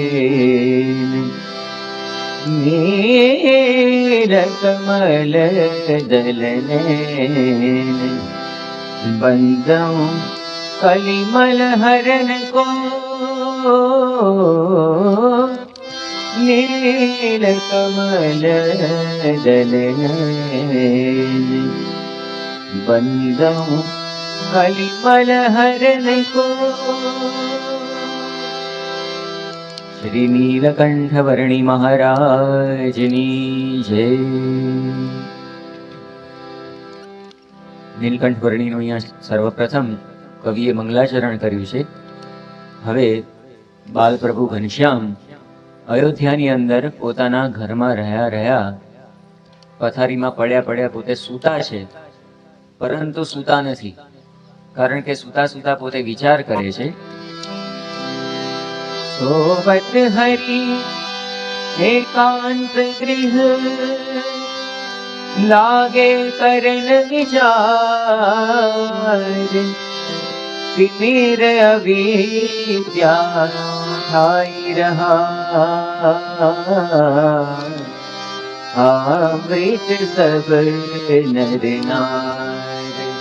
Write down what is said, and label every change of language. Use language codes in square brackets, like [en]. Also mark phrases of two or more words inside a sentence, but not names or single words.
[hi] नील कमल दलने बंदों कलिमल हरण को नील कमल दलने बंदहूँ कलिमल हरण को। [gu] શ્રી નીલકંઠ વર્ણી મહારાજની જય। નીલકંઠ વર્ણીનું અહીંયા સર્વપ્રથમ કવિએ મંગલાચરણ કર્યું છે. હવે બાલપ્રભુ ઘનશ્યામ અયોધ્યાની અંદર પોતાના ઘરમાં રહ્યા પથારીમાં પડ્યા પોતે સૂતા છે, પરંતુ સૂતા નથી, કારણ કે સૂતા પોતે વિચાર કરે છે. [hi] सोवत हरी एकांत गृह लागे करन विचार, तिमिर अविद्या ठाई रहा, अमृत सब नर नार।